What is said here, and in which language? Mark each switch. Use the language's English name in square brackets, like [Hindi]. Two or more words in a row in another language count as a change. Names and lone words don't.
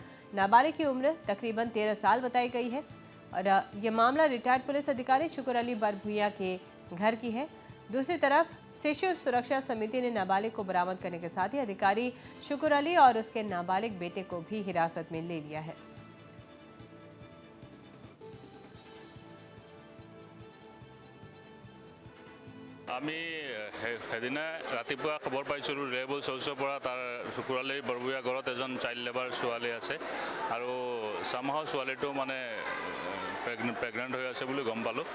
[Hindi] नाबालिग की उम्र तकरीबन 13 साल बताई गई है और यह मामला [English] retired police [Hindi] अधिकारी शुक्र अली बरभुइया के घर की है। दूसरी तरफ शिशु सुरक्षा समिति ने नाबालिग को बरामद करने के साथ ही अधिकारी शुक्र अली और उसके नाबालिग बेटे को भी हिरासत में ले लिया है। [Assamese] আমি সেদিনা ৰাতিপুৱা খবৰ পাইছিলোঁ ৰেবল চৌচৰ পৰা তাৰ শুকুৰালী বৰভুইয়া ঘৰত এজন [English] child labour [Assamese] ছোৱালী আছে আৰু চামহাও ছোৱালীটো মানে প্ৰেগনেণ্ট হৈ আছে বুলি গম পালোঁ।